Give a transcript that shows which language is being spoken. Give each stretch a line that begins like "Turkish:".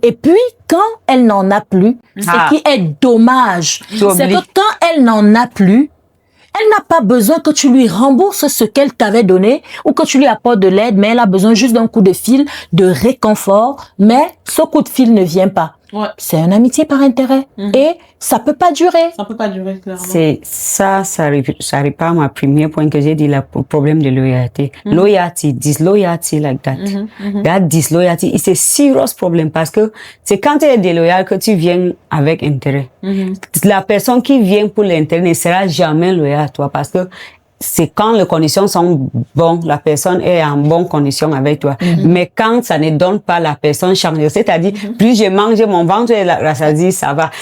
French: Et puis, quand elle n'en a plus, ce qui est dommage, c'est que quand elle n'en a plus, elle n'a pas besoin que tu lui rembourses ce qu'elle t'avait donné ou que tu lui apportes de l'aide, mais elle a besoin juste d'un coup de fil, de réconfort. Mais ce coup de fil ne vient pas. C'est une amitié par intérêt. Et ça peut pas durer. Ça peut pas durer, clairement. C'est ça arrive pas à ma premier point que j'ai dit, le problème de loyauté.
English: Loyalty, disloyalty like that. That disloyalty, it's a serious problem
French: parce que c'est quand tu es déloyal que tu viens avec intérêt. La personne qui vient pour l'intérêt ne sera jamais loyale à toi parce que c'est quand les conditions sont bonnes, la personne est en bonne condition avec toi. Mais quand ça ne donne pas, la personne change. C'est-à-dire, plus je mange, mon ventre est rassasie, ça va.